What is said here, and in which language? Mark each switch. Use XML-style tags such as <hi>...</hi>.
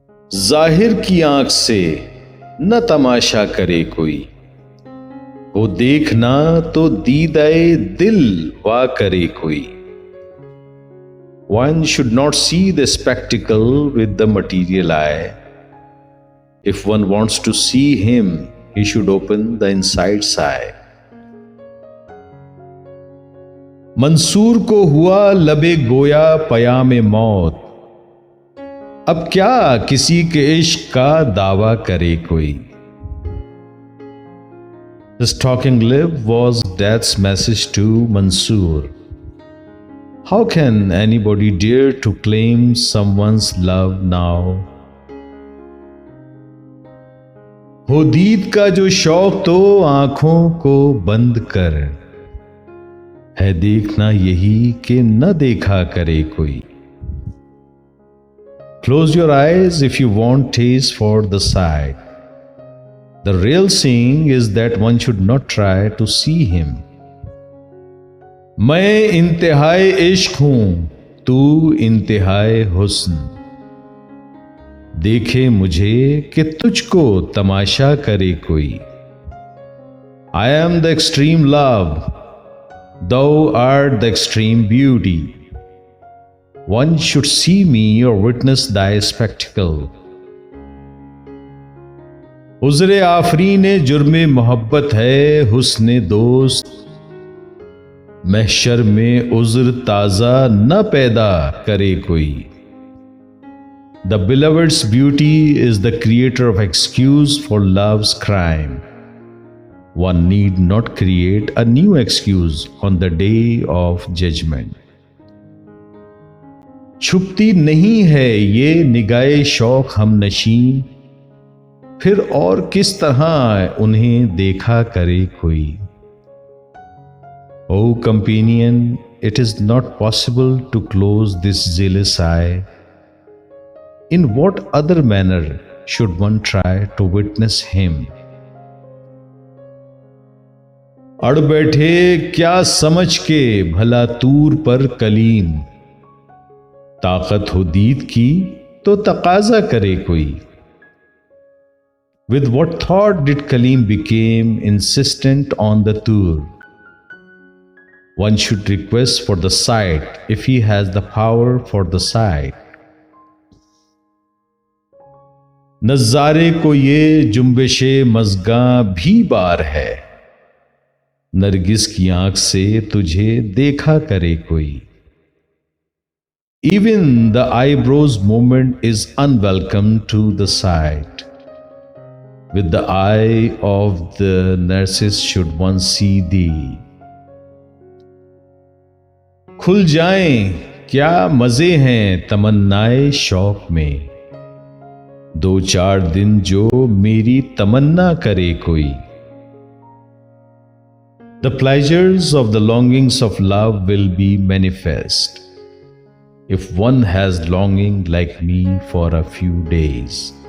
<ur>ظاہر کی آنکھ سے نہ تماشا کرے کوئی، وہ دیکھنا تو دیدائے دل وا کرے کوئی.</ur> <en>One should not see the spectacle with the material eye. If one wants to see him, he should open the inside eye.</en> <ur>منصور کو ہوا لبے گویا پیام موت، اب کیا کسی کے عشق کا دعویٰ کرے کوئی.</ur> <en>This talking lip was death's message to Mansoor. How can anybody dare to claim someone's love now?</en> <ur>ہو دید کا جو شوق تو آنکھوں کو بند کر، ہے دیکھنا یہی کہ نہ دیکھا کرے کوئی.</ur> <en>Close your eyes if you want taste for the sight. The real seeing is that one should not try to see him.</en> <ur>میں انتہائے عشق ہوں، تو انتہائے حسن، دیکھے مجھے کہ تجھ کو تماشا کرے کوئی.</ur> <en>I am the extreme love, thou art the extreme beauty. One should see me or witness thy spectacle.</en> <ur>عذر آفرین جرم محبت ہے حسن دوست، محشر میں عذر تازہ نہ پیدا کرے کوئی.</ur> <en>The beloved's beauty is the creator of excuse for love's crime. One need not create a new excuse on the day of judgment.</en> <ur>چھپتی نہیں ہے یہ نگاہ شوق ہم نشین، پھر اور کس طرح انہیں دیکھا کرے کوئی.</ur> <en>O companion, it is not possible to close this zealous eye. In what other manner should one try to witness him?</en> <ur>اڑ بیٹھے کیا سمجھ کے بھلا طور پر کلیم، طاقت ہو دید کی تو تقاضا کرے کوئی.</ur> <en>With what thought did Kaleem became insistent on the tour? One should request for the sight if he has the power for the sight.</en> <ur>نظارے کو یہ جنبش مژگاں بھی بار ہے، نرگس کی آنکھ سے تجھے دیکھا کرے کوئی.</ur> <en>Even the eyebrow's movement is unwelcome to the sight. With the eye of the nurses should one see thee.</en> <ur>کھل جائیں کیا مزے ہیں تمنائے شوق میں، دو چار دن جو میری تمنا کرے کوئی.</ur> <en>The pleasures of the longings of love will be manifest if one has longing like me for a few days.</en>